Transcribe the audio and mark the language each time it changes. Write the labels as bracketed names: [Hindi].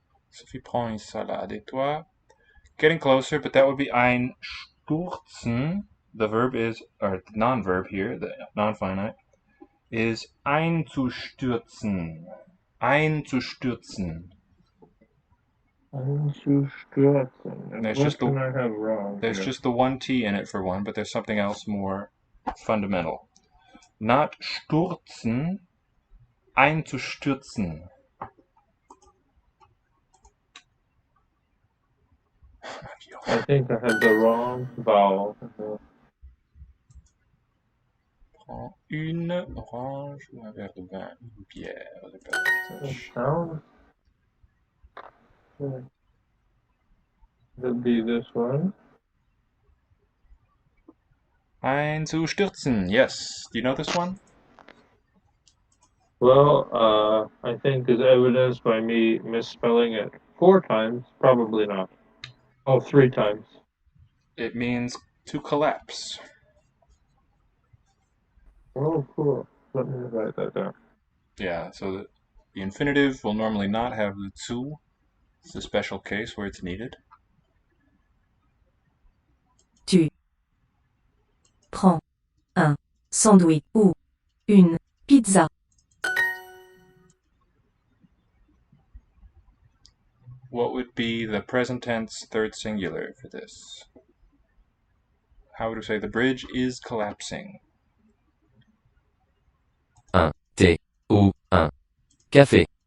[French] Sophie prend une salade et toi? [English] Getting closer, but that would be einstürzen. The verb is, or the non-verb here, the non-finite, is einzustürzen. [German] Einzustürzen. Einzustürzen. And [English] There's what just the- can I have wrong There's here? just the one T in it for one, but there's something else more fundamental. [German] Not stürzen, einzustürzen. [English] I think I had the wrong vowel. [French] Prends une orange ou un verre de vin, une bière. [English] It sounds. Could be this one. Einzustürzen, yes. Do you know this one? Well, I think is evidenced by me misspelling it 4 times. Probably not. Oh, 3 times. It means to collapse. Oh, cool. Let me write that down. Yeah, so the infinitive will normally not have the zu. It's a special case where it's needed. [French] Tu prends un sandwich ou une pizza. [English] What would be the present tense third singular for this? How would we say the bridge is collapsing? [French] Un thé ou un café.